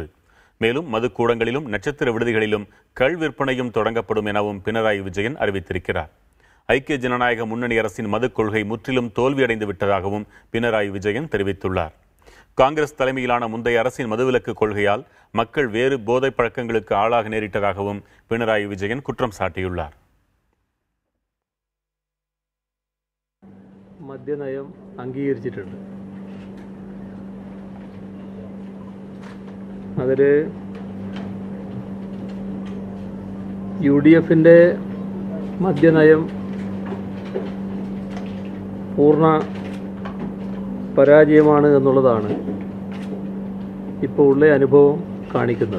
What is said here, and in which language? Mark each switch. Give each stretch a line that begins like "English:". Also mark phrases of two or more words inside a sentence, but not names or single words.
Tamil: மேலும் மது கூடங்களிலும் நட்சத்திர விடுதிகளிலும் கள் விற்பனையும் தொடங்கப்படும் எனவும் பினராயி விஜயன் அறிவித்திருக்கிறார். ஐக்கிய ஜனநாயக முன்னணி அரசின் மது கொள்கை முற்றிலும் தோல்வியடைந்து விட்டதாகவும் பினராயி விஜயன் தெரிவித்துள்ளார். காங்கிரஸ் தலைமையிலான முந்தைய அரசின் மதுவிலக்கு கொள்கையால் மக்கள் வேறு போதை பழக்கங்களுக்கு ஆளாக நேரிட்டதாகவும் பினராயி விஜயன் குற்றம் சாட்டியுள்ளார்.
Malayalam: മദ്യനയം അംഗീകരിച്ചിട്ടുണ്ട്. അതിൽ UDFിൻ്റെ മദ്യനയം പൂർണ്ണ പരാജയമാണ് എന്നുള്ളതാണ് ഇപ്പോൾ ഉള്ള അനുഭവം കാണിക്കുന്നത്.